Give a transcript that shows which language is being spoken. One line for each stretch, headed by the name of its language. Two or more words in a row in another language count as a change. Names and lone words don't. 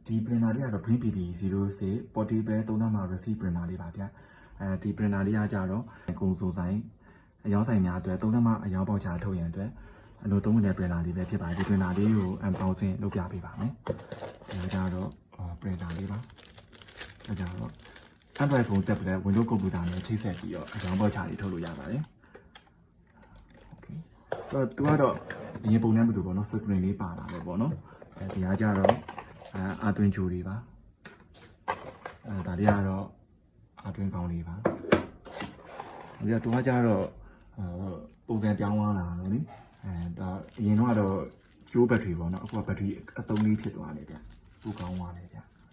Burmese: ဒီ printer လေးကတော့ Green PP06 portable 3.5 receipt printer လေးပါဗျာဒီ printer လေးကကြတော့ကုန်စုံဆိုင်အယောင်းဆိုင်များအတွက်3.5အယောင်းပေါက်ချထုတ်ရန်အတွက်အလိုသုံးတဲ့ printer လေးပဲဖြစ်ပါတယ်ဒီ printer လေးကို1000လုပ်ပြပေးပါမယ်ဒါကြတော့printer လေးပါဒါကြတော့
English: Android phone tablet Windows computer
Burmese: နဲ့ချိတ်ဆက်ပြီးတော့အယောင်းပေါက်ချလေးထုတ်လို့ရပါတယ် သူကတော့အရင်ပုံနှမ်းမတူပေါ့နော် screen လေးပါလာတယ်ပေါ့နော်ဒီကကြတော့အာတွင်ချိုတွေပါဒါလေးကတော့အာတွင်ကောင်းလေးပါဒီကသူကကြတော့ပုံစံပြောင်းသွားတာလို့နိဒါအရင်တော့ကျိုးဘက်ထရီပေါ့နော်အခုကဘက်ထရီအသုံးလေးဖြစ်သွားတယ်ဗျပိုကောင်းသွားတယ်ဗျ